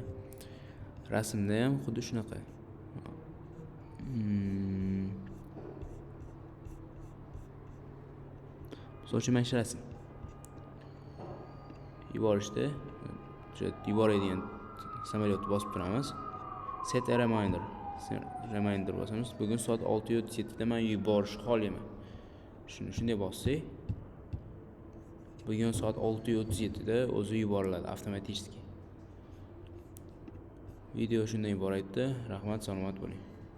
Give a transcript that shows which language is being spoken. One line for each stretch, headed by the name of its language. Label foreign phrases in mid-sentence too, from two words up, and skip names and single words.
Uzbek: Rasmda ham xuddi shunaqa. So'chi mana shu rasm. Yuborishda yuboradigan samolyotni bosib turamiz.
English: Set a reminder.
Uzbek: Reminder bosamiz. Bugun soat 6:37 da men yuborishni xohlayman. Shunday bossak, bugun soat 6:37 da o'zi yuboriladi avtomatik. Video shundan iborat. Rahmat, salomat bo'ling.